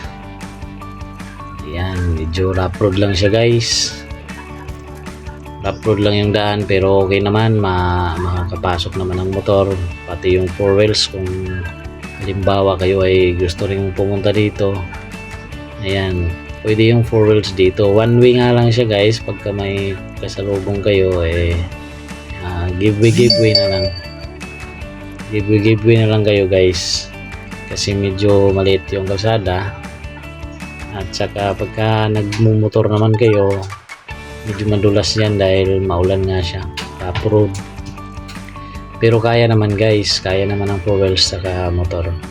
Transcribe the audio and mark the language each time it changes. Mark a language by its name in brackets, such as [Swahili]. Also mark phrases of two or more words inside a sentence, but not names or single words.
[Filipino] Ayan, medyo [English] rough road [Filipino] lang siya guys. [English] Rough road [Filipino] lang yung daan pero okay naman, makakapasok naman ang motor. Pati yung 4 wheels kung halimbawa kayo ay gusto rin pumunta dito. Ayan, pwede yung 4 wheels dito. [English] One way [Filipino] nga lang siya guys. Pagka may kasalubong kayo [English] give way [Filipino] na lang. [English] Give way [Filipino] na lang kayo guys. Kasi medyo maliit yung kalsada. At saka pagka nagmumotor naman kayo, medyo madulas yan dahil maulan nga siya. [English] Rough road. [Filipino] Pero kaya naman guys. Kaya naman ang 4 wheels saka motor.